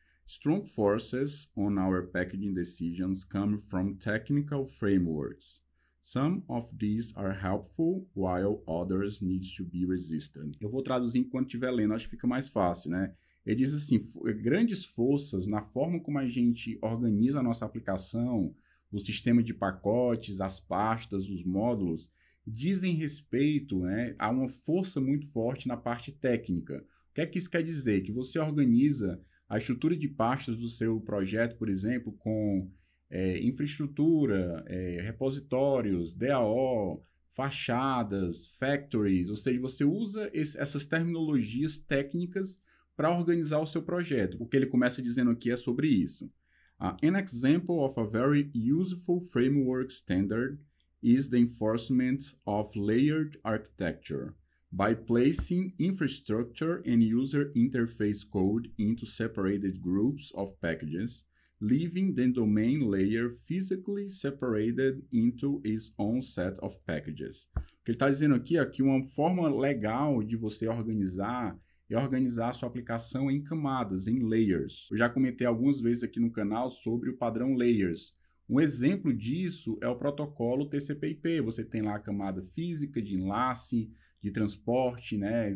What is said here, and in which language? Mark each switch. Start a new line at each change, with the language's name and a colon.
English: Strong forces on our packaging decisions come from technical frameworks. Some of these are helpful, while others need to be resistant.
Portuguese: Eu vou traduzir enquanto estiver lendo, acho que fica mais fácil, né? Ele diz assim, grandes forças na forma como a gente organiza a nossa aplicação, o sistema de pacotes, as pastas, os módulos, dizem respeito, né, a uma força muito forte na parte técnica. O que é que isso quer dizer? Que você organiza a estrutura de pastas do seu projeto, por exemplo, com infraestrutura, repositórios, DAO, fachadas, factories, ou seja, você usa essas terminologias técnicas para organizar o seu projeto. O que ele começa dizendo aqui é sobre isso.
English: An example of a very useful framework standard is the enforcement of layered architecture. By placing infrastructure and user interface code into separated groups of packages, leaving the domain layer physically separated into its own set of packages.
Portuguese: O que ele está dizendo aqui é que uma forma legal de você organizar é organizar a sua aplicação em camadas, em layers. Eu já comentei algumas vezes aqui no canal sobre o padrão layers. Um exemplo disso é o protocolo TCP/IP. Você tem lá a camada física de enlace, de transporte, né?